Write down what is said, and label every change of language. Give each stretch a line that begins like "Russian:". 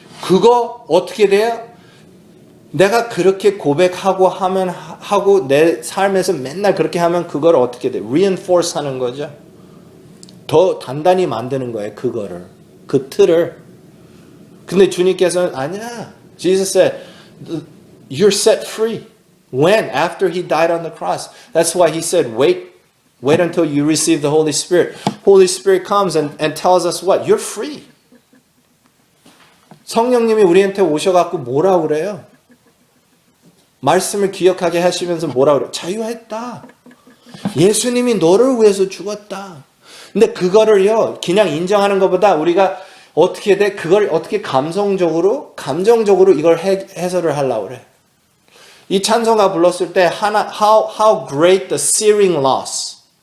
Korean: 그거 어떻게 돼요? 내가 그렇게 고백하고 하고 내 삶에서 맨날 그렇게 하면 그걸 어떻게 돼? reinforce 하는 거죠. 더 단단히 만드는 거예요. 그거를. 그 틀을. 근데 주님께서는 아니야.
English: Jesus said, you're set free. When? After he died on the cross. That's why he said, wait until you receive the Holy Spirit. Holy Spirit comes and tells us what? You're free.
Korean: 성령님이 우리한테 오셔갖고 뭐라 그래요? 말씀을 기억하게 하시면서 뭐라 그래요? 자유했다. 예수님이 너를 위해서 죽었다. 근데 그거를요, 그냥 인정하는 것보다 우리가 어떻게 돼? 그걸 어떻게 감정적으로 이걸 해설을 하려고 그래. 이 찬송가 불렀을 때
English: how great the searing loss.